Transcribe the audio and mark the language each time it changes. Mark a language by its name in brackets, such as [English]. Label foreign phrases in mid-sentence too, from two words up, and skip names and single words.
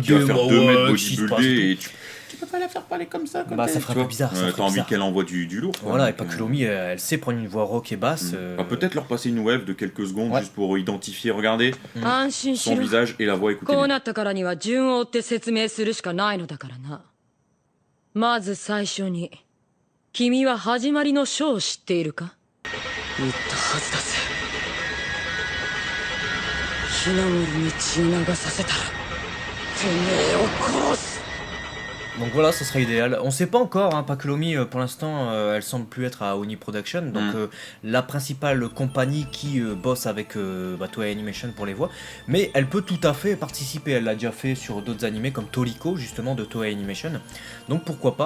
[French] tu vas faire 2 mètres bodybuilder et tu peux pas la faire parler comme ça. Ça ferait un peu bizarre. T'as envie qu'elle envoie du lourd. Voilà, et Pakulomi, elle sait prendre une voix rock et basse. Peut-être leur passer une wave de quelques secondes juste pour identifier, regardez son visage et la voix, écoutez. [Japanese] まず最初に君は始まりの書を知っているか？言ったはずだぜ。ひな森に血を流させたらてめえを殺す。 [French] Donc voilà, ça serait idéal. On sait pas encore, hein, Pakulomi pour l'instant elle semble plus être à Oni Production, donc la principale compagnie qui bosse avec Toei Animation pour les voix, mais elle peut tout à fait participer, elle l'a déjà fait sur d'autres animés comme Toriko justement de Toei Animation, donc pourquoi pas.